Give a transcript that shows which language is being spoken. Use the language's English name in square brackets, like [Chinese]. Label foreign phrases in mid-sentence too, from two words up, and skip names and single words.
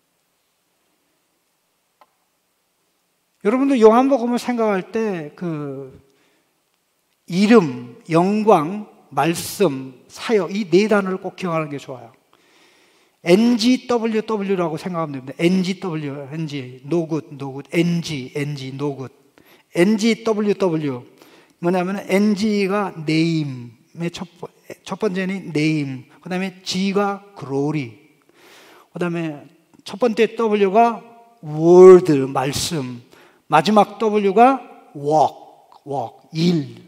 [Korean] 여러분들 요한복음을 생각할 때 그 이름, 영광, 말씀, 사역, 이 네 단어를 꼭 기억하는 게 좋아요. NGWW라고 생각하면 됩니다. [English] NGW, NG, no good, no good. NG, no good. NGWW. [Korean] 뭐냐면 NG가 name의 첫 번째는 name, 그 다음에 G가 glory, 그 다음에 첫 번째 W가 word, 말씀, 마지막 W가 walk, 일.